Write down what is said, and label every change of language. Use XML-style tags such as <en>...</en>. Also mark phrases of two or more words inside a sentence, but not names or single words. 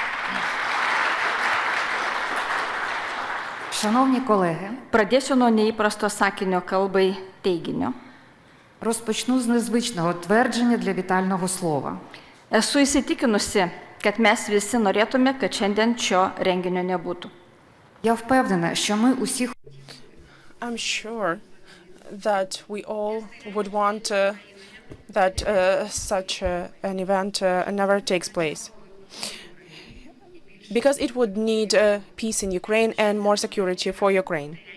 <uk>Шановні колеги,</uk> <lt>Pradėsiu nuo neįprasto sakinio kalbai teiginio.</lt> <uk>розпочну з незвичного твердження для вітального слова.</uk> <lt>Esu įsitikinusi, kad mes visi norėtume, kad šiandien šio renginio nebūtų.</lt> <uk>Я впевнена, що ми усі</uk> <en>I'm sure that we all would want that such an event never takes place, because it would need peace in Ukraine and more security for Ukraine.</en>